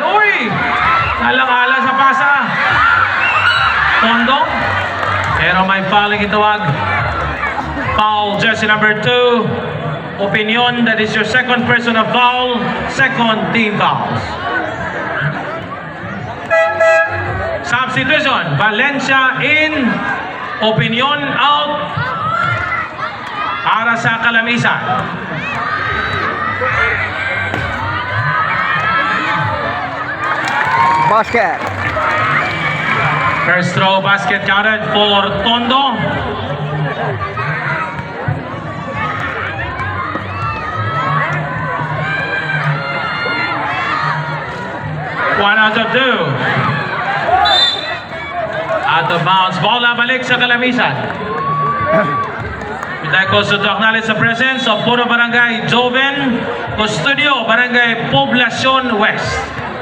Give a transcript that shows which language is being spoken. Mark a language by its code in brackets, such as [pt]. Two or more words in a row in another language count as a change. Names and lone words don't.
[tl] Uy! Alang-ala sa pasa. Tondo. Pero may fouling itawag. [en] Foul, jersey number 2. Opinion, that is your second personal foul. Second team fouls. Substitution, Valencia in. Opinion out. [tl] Para sa Calamisan. [en] Basket. First throw basket counted for Tondo. One out of two. Out of bounds. [tl] Bola balik sa Calamisan. [en] We'd like also to acknowledge the presence of Puro Barangay Joven Custodio, Barangay Poblacion West.